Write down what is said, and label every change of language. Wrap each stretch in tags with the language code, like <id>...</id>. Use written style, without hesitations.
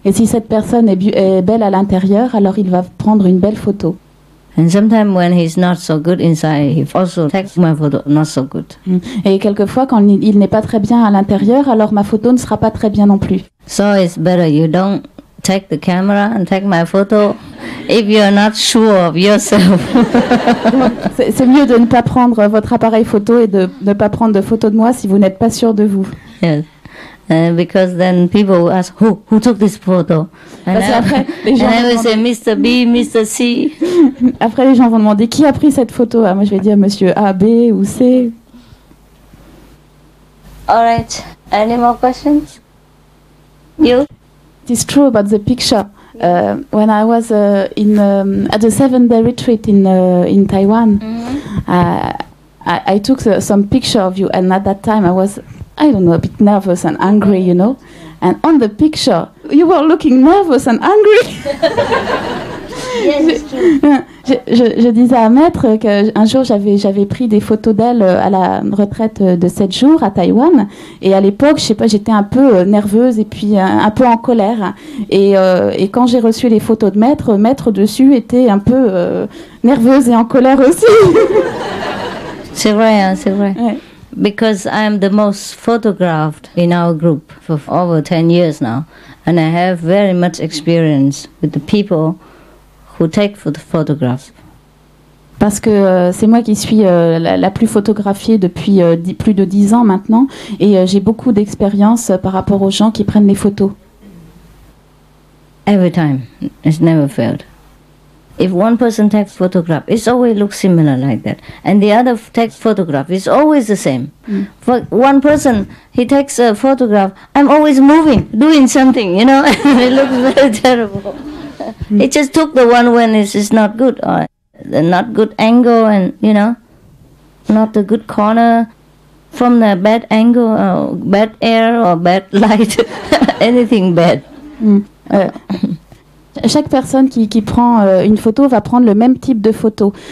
<fr>Et si cette personne est belle à l'intérieur, alors il va prendre une belle photo.</fr> <en>And sometimes when he's not so good inside, he also takes my photo not so good.</en> <fr>Et quelquefois, quand il n'est pas très bien à l'intérieur, alors ma photo ne sera pas très bien non plus.</fr> <en>So it's better you don't take the camera and take my photo if you're not sure of yourself.</en> <fr>C'est mieux de ne pas prendre votre appareil photo et de ne pas prendre de photos de moi si vous n'êtes pas sûr de vous.</fr> <en>Yes. Because then people ask who took this photo, and I will say Mr. B, Mr. C.</en> <fr>Après les gens vont demander qui a pris cette photo. Ah, moi je vais dire Monsieur A, B ou C.</fr> <en>All right. Any more questions? You? It is true about the picture. When I was at the 7-day retreat in Taiwan, I took some picture of you, and at that time I was, I don't know, a bit nervous and angry, And on the picture, you were looking nervous and angry. Yes, it's true.</en> <fr>Je disais à Maître qu'un jour j'avais pris des photos d'elle à la retraite de 7 jours à Taïwan, et à l'époque, je sais pas, j'étais un peu nerveuse et puis un peu en colère. Et quand j'ai reçu les photos de Maître dessus était un peu nerveuse et en colère aussi. C'est vrai, hein, c'est vrai. Ouais.</fr> <en>Because I am the most photographed in our group for over 10 years now, and I have very much experience with the people who take photographs. Parce que c'est moi qui suis la plus photographiée depuis plus de 10 ans maintenant, et j'ai beaucoup d'expérience par rapport aux gens qui prennent les photos. Every time, it's never failed. If one person takes photograph, it always looks similar like that, and the other takes photograph, it's always the same. For one person, he takes a photograph, I'm always moving, doing something, It looks very terrible. It just took the one when it's not good, or the not good angle, and not the good corner, from the bad angle, or bad air, or bad light, anything bad.</en> <fr>Chaque personne qui prend une photo va prendre le même type de photo.</fr>